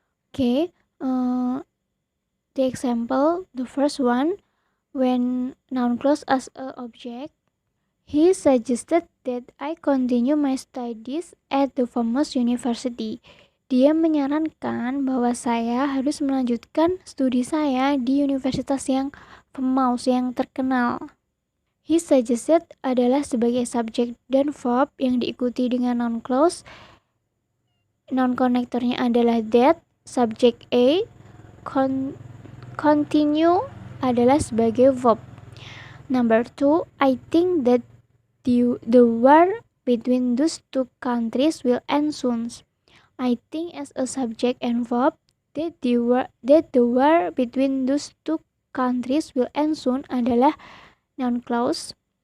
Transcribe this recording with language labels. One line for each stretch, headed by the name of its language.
English: Okay, the example, the first one, when noun clause as a object, he suggested that I continue my studies at the famous university.
Indonesian: Dia menyarankan bahwa saya harus melanjutkan studi saya di universitas yang famous, yang terkenal.
English: He suggested
Indonesian: adalah sebagai subjek dan verb yang diikuti dengan noun clause. Noun konektornya adalah that, subject A, continue adalah sebagai verb.
English: Number 2, I think that the war between those two countries will end soon. I think as a subject and verb that the war between those two countries will end soon
Indonesian: adalah
English: noun clause.